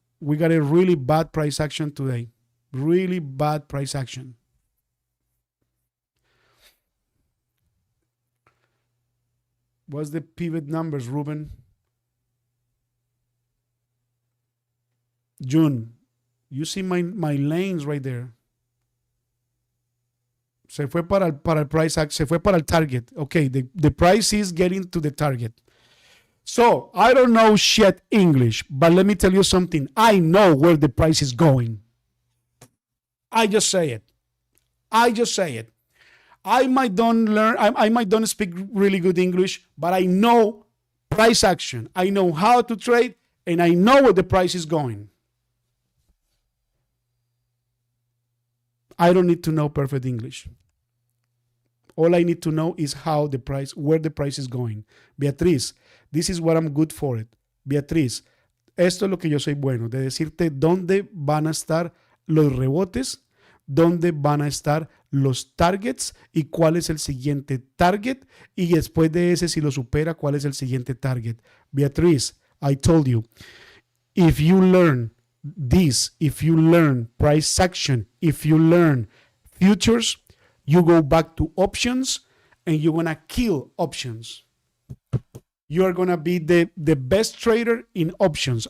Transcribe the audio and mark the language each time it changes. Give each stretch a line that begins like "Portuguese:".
English: We got a really bad price action today. Really bad price action. What's the pivot numbers, Ruben? June. You see my lanes right there.
Spanish: Se fue para el price action. Se fue para el target.
English: Okay, the price is getting to the target. So, I don't know shit English, but let me tell you something. I know where the price is going. I just say it. I might don't speak really good English, but I know price action. I know how to trade, and I know where the price is going. I don't need to know perfect English. All I need to know is where the price is going. Beatriz, this is what I'm good for it.
Spanish: Beatriz, esto es lo que yo soy bueno, de decirte dónde van a estar los rebotes, dónde van a estar los targets y cuál es el siguiente target, y después de ese, si lo supera, cuál es el siguiente target.
English: Beatriz, I told you, if you learn this, if you learn price action, if you learn futures, you go back to options and you're gonna kill options. you are going to be the best trader in options.